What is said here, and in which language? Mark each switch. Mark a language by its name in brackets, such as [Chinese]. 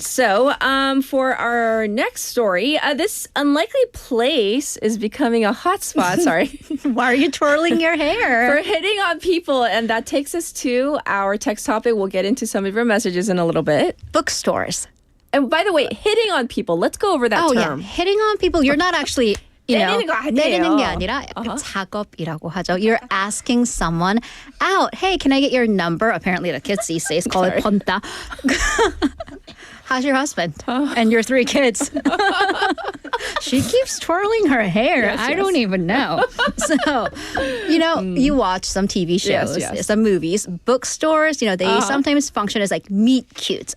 [English] So for our next story, this unlikely place is becoming a hotspot. Sorry. Why are you twirling your hair? For hitting on people. And that takes us to our text topic. We'll get into some of your messages in a little bit. Bookstores. And by the way, hitting on people. Let's go over that term. Yeah. Hitting on people. You're not actually... [Korean] 때리는 거 아니에요. 때리는 게 아니라 작업이라고 하죠. [English] You're asking someone out. Hey, can I get your number? Apparently the kids these days call it 번호따기. How's your husband? And your 3 kids? She keeps twirling her hair. I don't even know. So, you watch some TV shows, some movies, bookstores, they sometimes function as like meet cutes.